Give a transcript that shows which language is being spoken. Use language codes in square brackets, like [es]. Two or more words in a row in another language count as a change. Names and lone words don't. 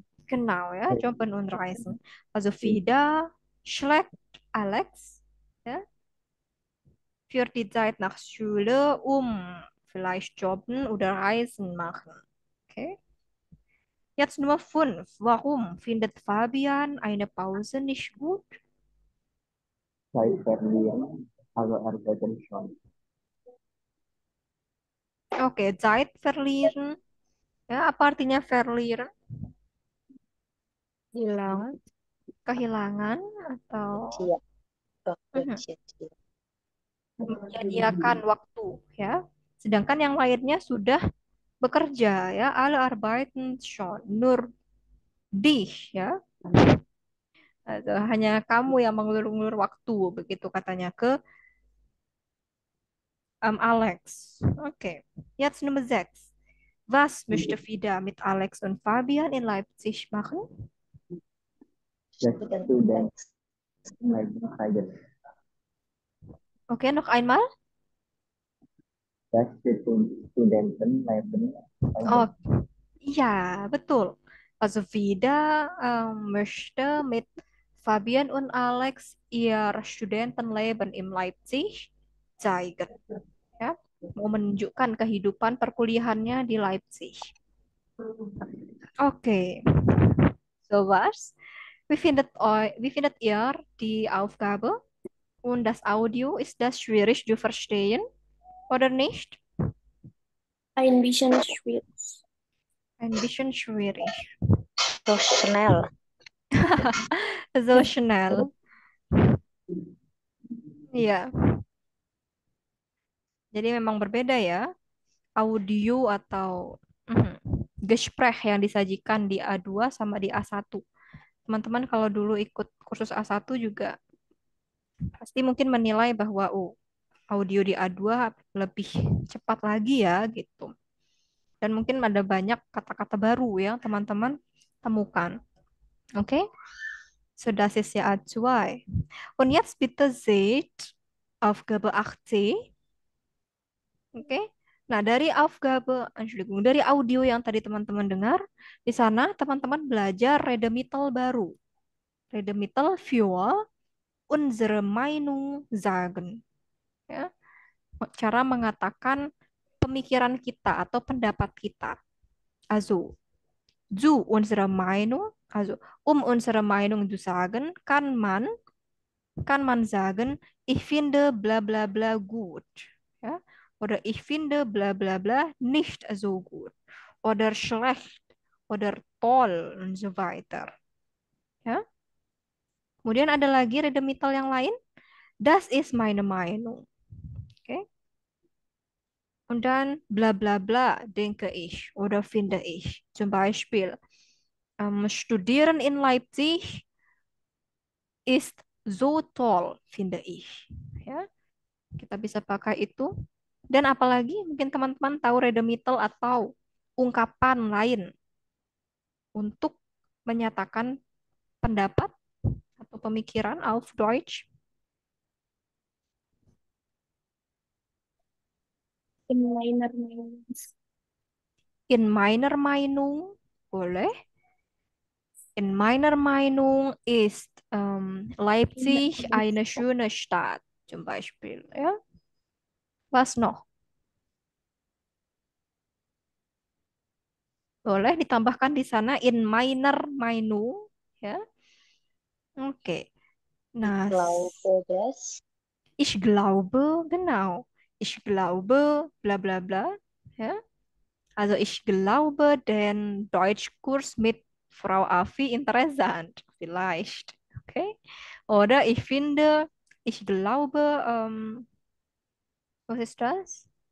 [de] genau, ja, Jobben und Reisen. Also Vida schlägt Alex, ja, für die Zeit nach Schule, vielleicht Jobben oder Reisen machen. Okay. Jetzt Nummer 5. Warum findet Fabian eine Pause nicht gut? Zeit verlieren, alle arbeiten schon. Oke, Zeit verlieren. [id] Ya, apa artinya verlieren? Hilang. Kehilangan atau Sia, waktu Mhm. sia-sia. Menyia-nyiakan waktu, ya. Sedangkan yang lainnya sudah bekerja, ya. [de] Alle arbeiten schon, nur dich, [id] ya. Hanya kamu yang mengulur-ulur waktu, begitu katanya ke Alex. Oke. [de] Jetzt Nummer 6. Was möchte Vida mit Alex und Fabian in Leipzig machen? Das Student Student Leiden. Oke, noch einmal. Das Studentenleben Oh, Leiden. ja, betul. Also Vida möchte mit Fabian und Alex ihr Studentenleben in Leipzig zeigen. [id] Ya, mau menunjukkan kehidupan perkuliahannya di Leipzig. [de] Oke, so was? Wie findet ihr die Aufgabe? Und das Audio, ist das schwierig zu verstehen oder nicht? Ein bisschen schwierig. Ein bisschen schwierig. So schnell. So schnell. [id] Iya, jadi memang berbeda ya. Audio atau Gespräch yang disajikan di A2 sama di A1. Teman-teman kalau dulu ikut kursus A1 juga pasti mungkin menilai bahwa audio di A2 lebih cepat lagi ya gitu. Dan mungkin ada banyak kata-kata baru yang teman-teman temukan. Oke? [de] So, das ist ja A2. Und jetzt bitte seht Aufgabe 8c. Oke? [id] Nah, dari [de] Aufgabe, Entschuldigung, [id] dari audio yang tadi teman-teman dengar, di sana teman-teman belajar Redemittel baru. [de] Redemittel für unsere Meinung sagen. [id] Ya, cara mengatakan pemikiran kita atau pendapat kita. [de] Also, zu unserer Meinung, also unsere Meinung zu sagen, kann man sagen, ich finde bla bla bla gut. Ja? Oder ich finde bla bla bla nicht so gut. Oder schlecht. Oder toll und so weiter. [id] Ya? Kemudian ada lagi Redemittel yang lain. [de] Das ist meine Meinung. Okay? Und dann bla bla bla denke ich oder finde ich. Zum Beispiel, Studieren in Leipzig ist so toll, finde ich. [id] Ya, kita bisa pakai itu. Dan apalagi mungkin teman-teman tahu Redemittel atau ungkapan lain untuk menyatakan pendapat atau pemikiran [de] auf Deutsch. In meiner Meinung. In meiner Meinung, boleh. In meiner Meinung ist Leipzig eine schöne Stadt, zum Beispiel. Ja? Was noch? [id] Boleh ditambahkan di sana [de] in meiner Meinung. [id] Ya. Oke. Nah, [de] Glaube das. ich glaube, genau. Ich glaube, bla bla bla. Ja. Also ich glaube, den Deutschkurs mit Frau Afi interessant. Vielleicht. Okay. Oder ich glaube, was ist das?